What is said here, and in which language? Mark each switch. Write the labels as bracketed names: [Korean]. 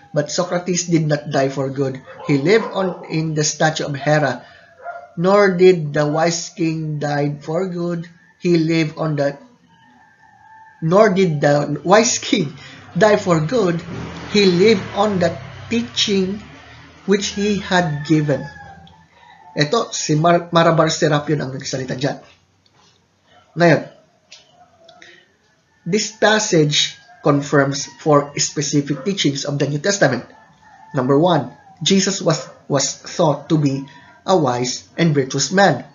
[English] But Socrates did not die for good. He lived on in the statue of Hera. Nor did the wise king die for good. He lived on the Nor did the wise king die for good. He lived on the teaching which he had given. [Filipino] Ito, si Marabar Serapion ang nagsalita dyan. Ngayon, [English] this passage confirms four specific teachings of the New Testament. Number 1, Jesus was thought to be a wise and virtuous man.